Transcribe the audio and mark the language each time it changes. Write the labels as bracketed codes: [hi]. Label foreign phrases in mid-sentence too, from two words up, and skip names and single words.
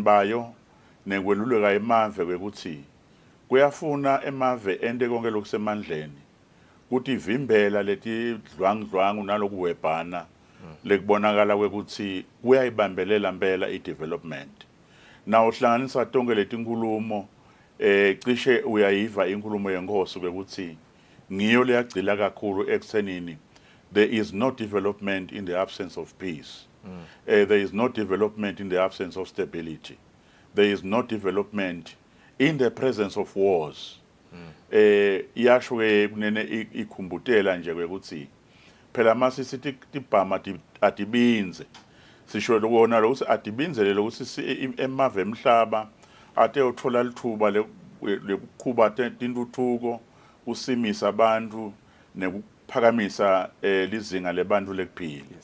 [ss] bayo nekweluleka emave kwekuthi kuyafuna emave ende konke lokusemandleni kuti ivimbela leti dlwangdlwangu nalokuwebhana lekubonakala kwekuthi kuyayibambelela impela i-development nawo hlanganisa tonke letinkulumo cishe uyayiva inkulumo yenkosi kwekuthi ngiyo leyagcila kakhulu ekuthenini [en] there is no development in the absence of peace. There is no development in the absence of stability. There is no development in the presence of wars. [ss] Yasho kunene ikhumbutela nje kwekuthi phela mase sithi tibhama atibinze sisho lokona lo atibinzele lokuthi emave emhlaba ate uthola lithuba lekukhuba tintuthuko usimisa abantu nekuphakamisa lizinga lebantu lekuphila.